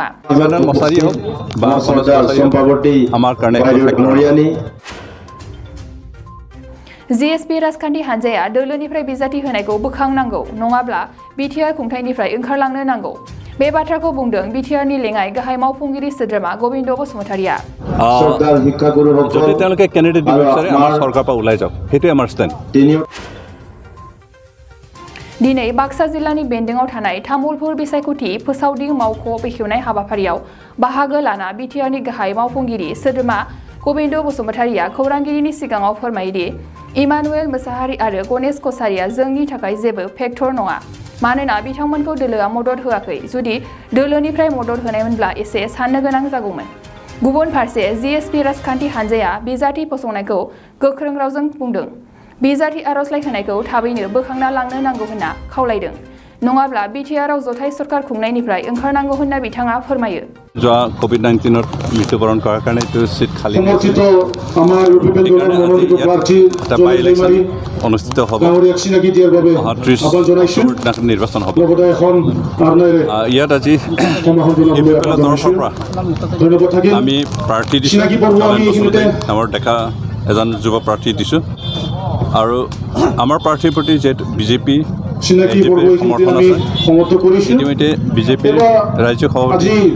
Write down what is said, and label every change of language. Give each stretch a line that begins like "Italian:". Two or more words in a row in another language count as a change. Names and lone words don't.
Bodo: मोसाहारि हक बा
Bangla: আমার কারণে
Bodo: जिएसपि राजखान्थि हान्जाया दोलोनिफ्राय बिजाथि होनायखौ बोखांनांगौ नङाब्ला बिटिआर खुंथायनिफ्राय ओंखारलांनो नांगौ बे बाथ्राखौ बुंदों बिटिआरनि लेङाइ गाहाय मावफुंगिरि सोद्रोमा गोविन्द बसुमतारिया
Assamese: যদি তেওঁলোকে ক্যান্ডিডেট দিব বিচাৰে আমাৰ সৰকাৰৰ পৰা ওলাই যাওক হেতুই আমাৰ ষ্টেণ্ড
Bodo: दिनै बाक्सा जिल्लानि बेन्दोंआव थानाय तामुलपुर बिसायख'थि फोसावदिं मावख' बेखेवनाय हाबाफारियाव बाहागो लाना बिटिआरनि गाहाय मावफुंगिरि सोद्रोमा गोविन्द बसुमतारिया खौरांगिरिनि सिगाङाव फोरमायोदि इमानुएल मोसाहारि आरो गणेश कसारिया जोंनि थाखाय जेबो फेक्टर नङा मानोना बिथांमोनखौ दोलोआ मदद होआखै जुदि दोलोनिफ्राय मदद होनायमोनब्ला एसे साननो गोनां जागौमोन गुबुन फारसे जिएसपि राजखान्थि हान्जाया बिजाथि फसंनायखौ गोख्रों रावजों बुंदों बिजाथि आर'जलाइ होनायखौ थाबैनो बोखांना लांनो नांगौ होनना खावलायदों नङाब्ला बिटिआरआव जथाय सरकार खुंनायनिफ्राय ओंखारनांगौ होनना बिथाङा फोरमायो
Assamese: যোৱা কোভিড-19 মৃত্যুবৰণ কৰাৰ কাৰণে এইটো সিট খালি
Bangla: সমর্থিত আমার ইউপিপিএল দলের মনোনীত প্রার্থী
Assamese: ইলেকশন অনুষ্ঠিত হ'ব নিৰ্বাচন হ'ব ইয়াত আজি ইউপিপিএলৰ তৰফৰ পৰা আমি প্ৰাৰ্থী দিছোঁ আমাৰ ডেকা এজন যুৱ প্ৰাৰ্থী দিছোঁ আৰু আমাৰ প্ৰাৰ্থীৰ প্ৰতি যে বিজেপি সমৰ্থন আছে ইতিমধ্যে বিজেপিৰ ৰাজ্যিক সভাপতি